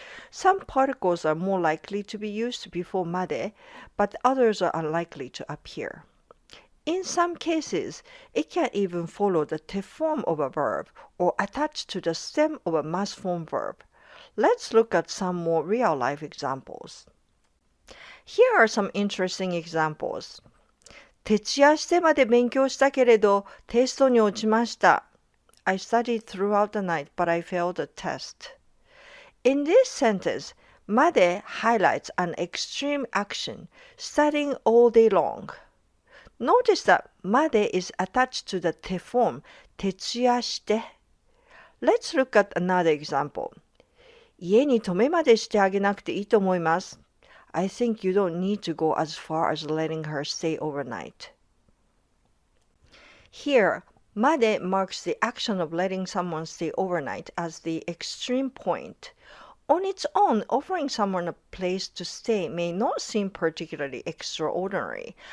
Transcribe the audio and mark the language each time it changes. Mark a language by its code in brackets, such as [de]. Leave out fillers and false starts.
[en] Some particles are more likely to be used before made, but others are unlikely to appear. In some cases, it can even follow the te form of a verb or attach to the stem of a mas form verb. Let's look at some more real-life examples. Here are some interesting examples. [ja] 徹夜してまで勉強したけれど、テストに落ちました。 [en] I studied throughout the night, but I failed the test. In this sentence, made highlights an extreme action, studying all day long. Notice that made is attached to the te form, [ja] 徹夜して. [en] Let's look at another example. [ja] 家に泊めまでしてあげなくていいと思います。 [en] I think you don't need to go as far as letting her stay overnight. Here, made marks the action of letting someone stay overnight as the extreme point. On its own, offering someone a place to stay may not seem particularly extraordinary.